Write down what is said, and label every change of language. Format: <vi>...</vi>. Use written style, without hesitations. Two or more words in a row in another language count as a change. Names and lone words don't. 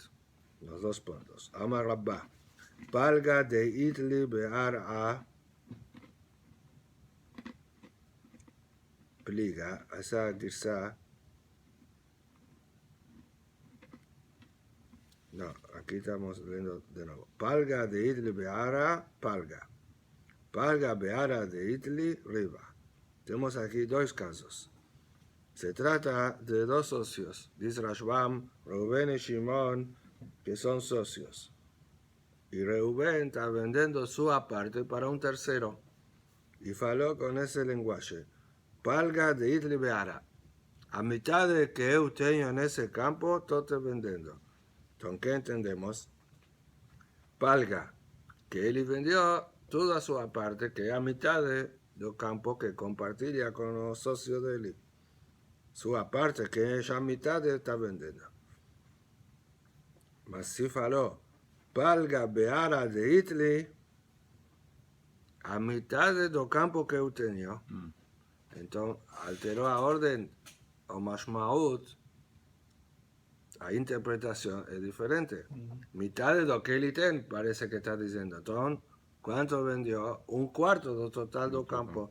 <es>Los dos puntos.</es> <arc>Amar Rabba. Palga de Itli Be'ar'a Pliga.</arc> <es>Esa girsa. No, aquí estamos leyendo de nuevo.</es> <arc>Palga de Itli Be'ar'a Palga. Palga Be'ar'a de Itli Riba.</arc> <es>Tenemos aquí dos casos. Se trata de dos socios, dice Rashbam, Reuben y Shimon, que son socios. Y Reuben está vendiendo su aparte para un tercero. Y faló con ese lenguaje.</es> <arc>Palga de Itli Be'ara.</arc> <es>A mitad de que yo tengo en ese campo, todo estoy vendiendo. ¿Con qué entendemos? Palga, que él vendió toda su aparte, que a mitad del campo que compartiría con los socios de él. Su aparte, que ella a mitad está vendiendo. Mas si faló,</es> <arc>Palga Be'ara de Itli,</arc> <es>a mitad del campo que yo tenía. Entonces, alteró a orden o mashmaut, a interpretación es diferente. Mitad de lo que él tiene, parece que está diciendo. Entonces, ¿cuánto vendió? Un cuarto del total del campo.</es>